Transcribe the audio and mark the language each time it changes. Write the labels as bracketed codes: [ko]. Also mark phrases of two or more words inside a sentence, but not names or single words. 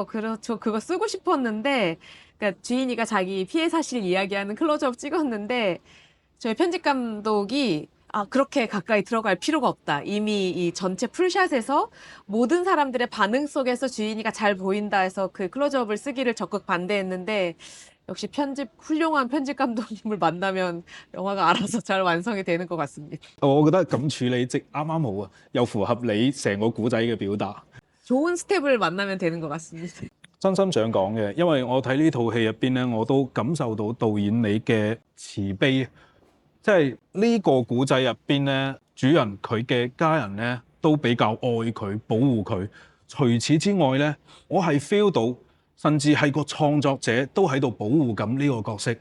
[ko] 그래서 그거 쓰고 싶었는데, 그러니까 주인이가 자기 피해 사실 이야기하는 클로즈업 찍었는데, 저희 편집 감독이 그렇게 가까이 들어갈 필요가 없다. 이미 이 전체 풀샷에서 모든 사람들의 반응 속에서 주인이가 잘 보인다 해서 그 클로즈업을 쓰기를 적극 반대했는데, 역시 훌륭한 편집 감독님을 만나면 영화가 알아서 잘 완성이 되는 것 같습니다. [yue] 我覺得咁處理即啱啱好啊，又符合你成個古仔嘅表達。 [ko] 좋은 스텝을 만나면 되는 것 같습니다. [yue] 真心想講嘅，因為我睇呢套戲入邊咧，我都感受到導演你嘅慈悲。即係呢個古仔入邊咧，主人佢嘅家人咧都比較愛佢、保護佢。除此之外咧，我係 feel 到，甚至係個創作者都喺度保護緊呢個角色。